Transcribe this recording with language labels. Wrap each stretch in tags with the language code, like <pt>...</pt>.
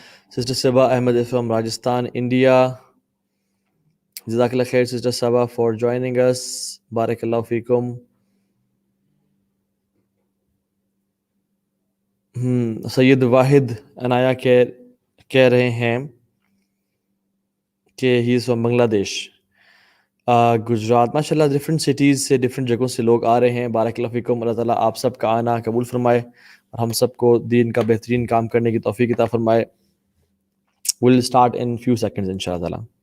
<en>Sister Sabah Ahmed is from Rajasthan, India. Jazakallah khair, Sister Sabah, for joining us. Barakallahu feekum. Sayyid Wahid Anaya</en> <ur>کہہ رہے ہیں کہ</ur> <en>he is from Bangladesh.</en> <ur>Gujarat. ماشاء اللہ different cities سے different جگہوں سے لوگ آ رہے ہیں. بارک اللہ فیکم. اللہ تعالیٰ آپ سب کا آنا قبول فرمائے اور ہم سب کو دین کا بہترین کام کرنے کی توفیق عطا فرمائے.</ur> <en>we'll start in few seconds ان شاء اللہ تعالیٰ.</en>